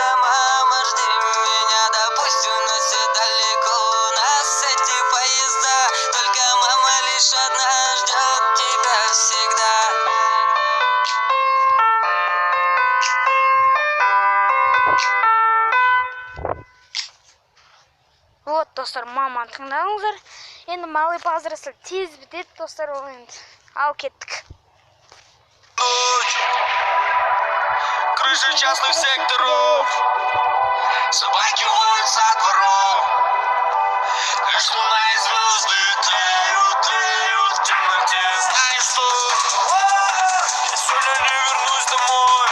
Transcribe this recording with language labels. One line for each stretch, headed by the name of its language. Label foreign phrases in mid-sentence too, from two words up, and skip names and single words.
Russian: Мама, жди меня, да пусть уносит далеко нас эти поезда. Только мама лишь одна ждет тебя всегда.
Kazakh: Вот, достар, маманы тыңдадыңыздар. Енді малый базарасы тез бітеді, достар, ол енді. Ал кеттік.
Russian: Крыши частных секторов, собаки воют со двором. Лишь луна и звезды тлеют, тлеют в темноте. Знаешь что? Я сегодня не вернусь домой.